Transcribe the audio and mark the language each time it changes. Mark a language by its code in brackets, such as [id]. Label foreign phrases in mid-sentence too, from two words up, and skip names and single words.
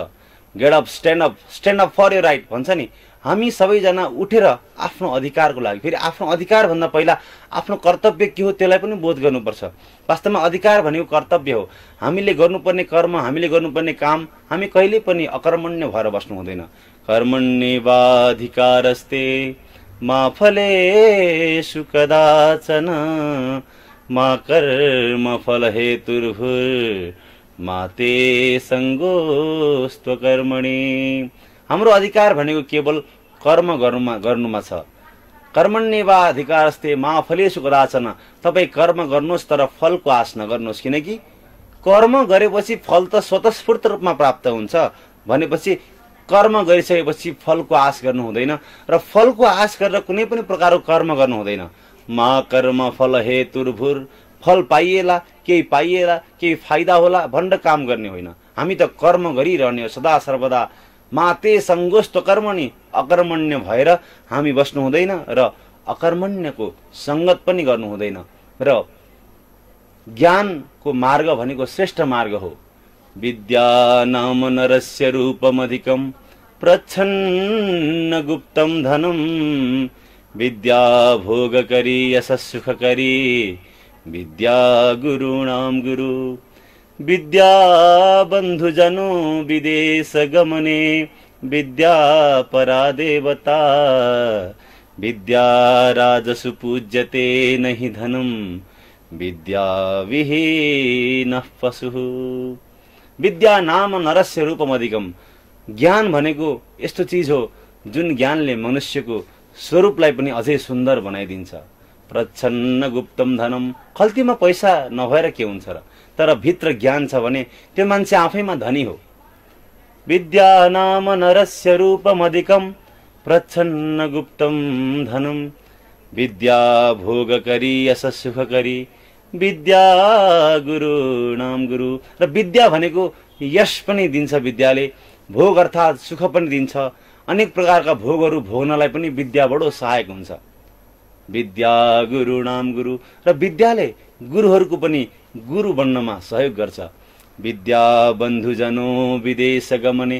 [en] get up, stand up for your right [ne] भन्छ नि। हामी सबैजना उठेर आफ्नो अधिकारको लागि, फेरि आफ्नो अधिकार भन्दा पहिला आफ्नो कर्तव्य के हो त्यसलाई पनि बोध गर्नुपर्छ। वास्तवमा अधिकार भनेको कर्तव्य हो। हामीले गर्नुपर्ने कर्म, हामीले गर्नुपर्ने काम हामी कहिले पनि अकर्मण्य भएर बस्नु हुँदैन। [sa] कर्मण्येवाधिकारस्ते मा फलेषु कदाचन मा कर्म फल हेतुर्भुर् मा ते सङ्गोस्त्वकर्मणि। [ne] हाम्रो अधिकार भनेको केवल कर्म गर्नुमा छ। [sa] कर्मण्येवाधिकारस्ते मा फलेषु कदाचन। [ne] तपाईँ कर्म गर्नुहोस् तर फलको आश नगर्नुहोस्। किनकि कर्म गरेपछि फल त स्वतस्फूर्त रूपमा प्राप्त हुन्छ भनेपछि कर्म गरिसकेपछि फलको आश गर्नु हुँदैन र फलको आश गरेर कुनै पनि प्रकारको कर्म गर्नु हुँदैन। [sa] मा कर्म फल हेतुर्भुर्। [ne] फल पाइएला, केही पाइएला, केही फाइदा होला भनेर काम गर्ने होइन। हामी त कर्म गरिरहने हो सदा सर्वदा। [sa] माते सङ्गोस्त कर्मणि। [ne] अकर्मण्य भएर हामी बस्नु हुँदैन र अकर्मण्यको सङ्गत पनि गर्नु हुँदैन। र ज्ञानको मार्ग भनेको श्रेष्ठ मार्ग हो। [sa] विद्या नाम नरस्य रूपमधिकं प्रच्छन्न गुप्तं धनं विद्या भोगकरी यशस्सुखकरी विद्या गुरूणां गुरु। विद्या बन्धुजनो विदेश गमने विद्या परा देवता विद्या राजसु पूज्यते नहि धनं विद्या विहीनः पशुः। विद्या नाम नरस्य रूपमधिकम्। [ne] ज्ञान भनेको यस्तो चिज हो जुन ज्ञानले मनुष्यको स्वरूपलाई पनि अझै सुन्दर बनाइदिन्छ। [sa] प्रच्छन्न गुप्तम धनम। [ne] खल्तीमा पैसा नभएर के हुन्छ र, तर भित्र ज्ञान छ भने त्यो मान्छे आफैमा धनी हो। [sa] विद्या नाम नरस्य रूपमधिकम् प्रच्छन्न गुप्तम धनम विद्या भोगकरी यशस्सुखकरी विद्या गुरूणां गुरु। [ne] र विद्या भनेको यश पनि दिन्छ विद्याले, भोग अर्थात् सुख पनि दिन्छ। अनेक प्रकारका भोगहरू भोग्नलाई पनि विद्या बडो सहायक हुन्छ। [sa] विद्या गुरूणां गुरु। [ne] र विद्याले गुरुहरूको पनि गुरु बन्नमा सहयोग गर्छ। [sa] विद्या बन्धुजनो विदेश गमने।